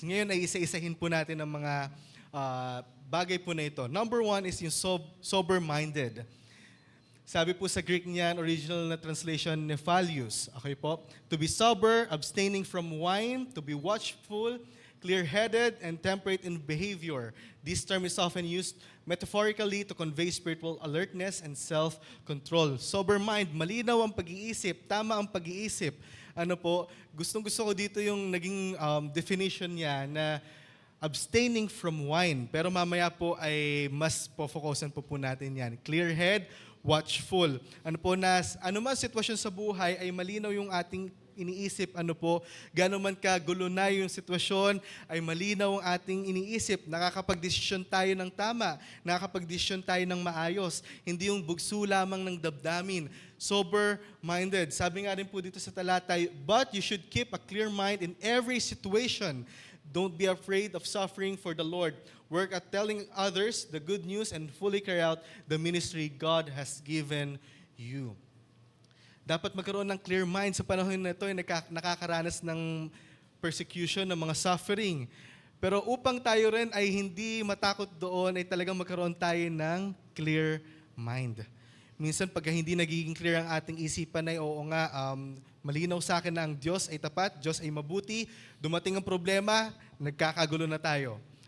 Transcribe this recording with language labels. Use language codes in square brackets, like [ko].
[tl] Ngayon ay isa-isahin po natin ang mga bagay po na ito. [en] Number 1 is [tl] yung sober-minded. Sabi po sa Greek niyan, original na translation, nephalios. Okay po? [en] To be sober, abstaining from wine, to be watchful, clear-headed, and temperate in behavior. This term is often used metaphorically to convey spiritual alertness and self-control. [tl] Sober mind, malinaw ang pag-iisip, tama ang pag-iisip. Ano po, gustong-gusto ko dito yung naging definition niya na [en] abstaining from wine. [tl] Pero mamaya po ay mas po-focusan po natin yan. [en] Clear head, watchful. [tl] Ano po, ano man sitwasyon sa buhay ay malinaw yung ating iniisip, ano po, gano'n man kagulo na yung sitwasyon, ay malinaw ang ating iniisip. Nakakapag-desisyon tayo ng tama, nakakapag-desisyon tayo ng maayos, hindi yung bugso lamang ng damdamin. [en] Sober-minded. [tl] Sabi nga rin po dito sa talata, [en] but you should keep a clear mind in every situation. Don't be afraid of suffering for the Lord. Work at telling others the good news and fully carry out the ministry God has given you. [tl] Dapat magkaroon ng clear mind sa panahon na ito ay nakakaranas ng persecution, ng mga suffering. Pero upang tayo rin ay hindi matakot doon, ay talagang magkaroon tayo ng clear mind. Minsan pag hindi nagiging clear ang ating isipan ay oo nga, malinaw sa akin na ang Diyos ay tapat, Diyos ay mabuti, dumating ang problema, nagkakagulo na tayo.